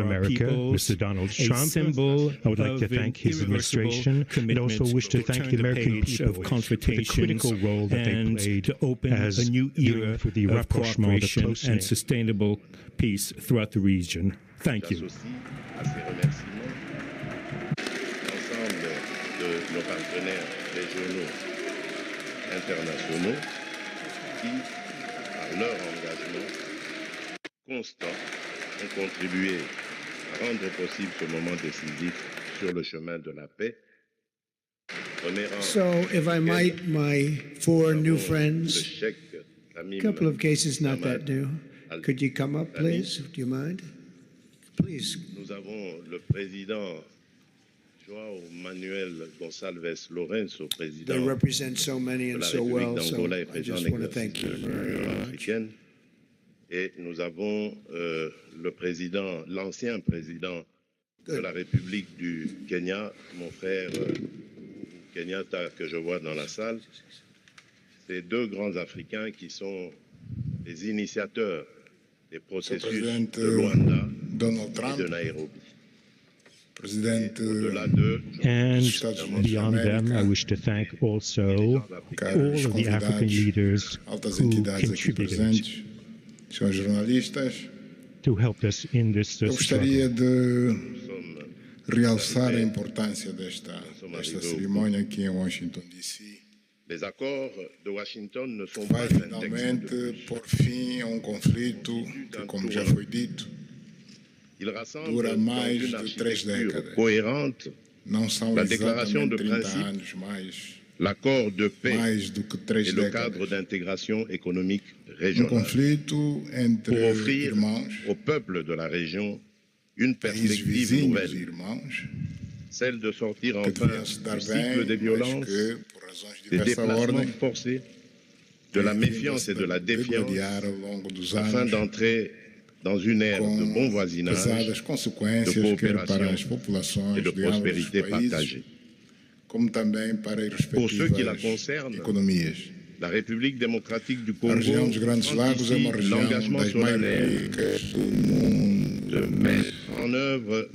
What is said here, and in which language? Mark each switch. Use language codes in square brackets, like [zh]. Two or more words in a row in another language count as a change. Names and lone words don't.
[en] America, peoples Mr. Donald a Trump. symbol I would like of to thank an his irreversible administration and also commitment wish to thank turn the American page people of for the confrontations critical role that they and played to open as a new era for the of rapprochement, the cooperation close-knit. and sustainable peace throughout the region. Thank you. [fr] L'ensemble de nos partenaires régionaux, internationaux, qui, par leur engagement constant, ont contribué à rendre possible ce moment décisif sur le chemin de la paix. [en] So, if I might, my four new friends, a couple of cases not that new. Could you come up, please? Do you mind? Please. [fr] Nous avons le président João Manuel Gonçalves Lourenço, président [en] They represent so many [fr] de [en] and [fr] la [en] so [fr] République [en] well, so [fr] d'Angola et [en] I [fr] président [en] just [fr] de [en] want to thank you [fr] l'Union [en] very much. [fr] africaine. Et nous avons le président, l'ancien président de la République du Kenya, mon frère Kenyatta, que je vois dans la salle. Ces deux grands Africains qui sont les initiateurs des processus de Luanda et de Nairobi. Au-delà d'eux, [en] And beyond them, I wish to thank also all of the African leaders who contributed [pt] senhores jornalistas, [en] to help us in this [pt] eu gostaria [en] struggle. [pt] de realçar a importância desta cerimônia aqui em Washington, D.C. [fr] les accords de Washington ne sont [pt] Vai [fr] pas un texte [pt] finalmente [fr] de plus. [pt] pôr fim a um conflito que, como já foi dito, [fr] Il rassemble [pt] dura [fr] dans [pt] mais [fr] une [pt] de 3 [fr] architecture [pt] décadas. [fr] cohérente [pt] Não são [fr] La déclaration [pt] exatamente [fr] de [pt] 30 [fr] principe, [pt] anos, mais [fr] l'accord de paix [pt] mais do que 3 [fr] et le cadre [pt] décadas. [fr] d'intégration économique [pt] Um [fr] régionale [pt] conflito entre [fr] pour offrir [pt] irmãos, [fr] au peuple de la région une [pt] países [fr] perspective [pt] vizinhos, [fr] nouvelle, [pt] irmãos, [fr] celle de sortir [pt] que [fr] enfin [pt] deviam se dar [fr] du [pt] bem, [fr] cycle des [pt] mas [fr] violences, [pt] que, por razões de [fr] des [pt] diversa [fr] déplacements [pt] ordem, [fr] forcés, de la méfiance et de la défiance, [pt] degladiar ao longo dos [fr] afin [pt] anos, [fr] d'entrer dans une ère de bon [pt] com [fr] voisinage [pt] pesadas consequências, [fr] de [pt] quer para [fr] coopération [pt] as populações [fr] et de [pt] de ambos os [fr] prospérité [pt] países, [fr] partagée. [pt] como também para as [fr] Pour ceux qui la [pt] respectivas [fr] concernent, [pt] economias. [fr] La République démocratique du [pt] A [fr] Congo [pt] região dos Grandes Lagos é uma região [fr] l'engagement [pt] das mais [fr] solennel [pt] ricas do mundo. [fr] de mettre en œuvre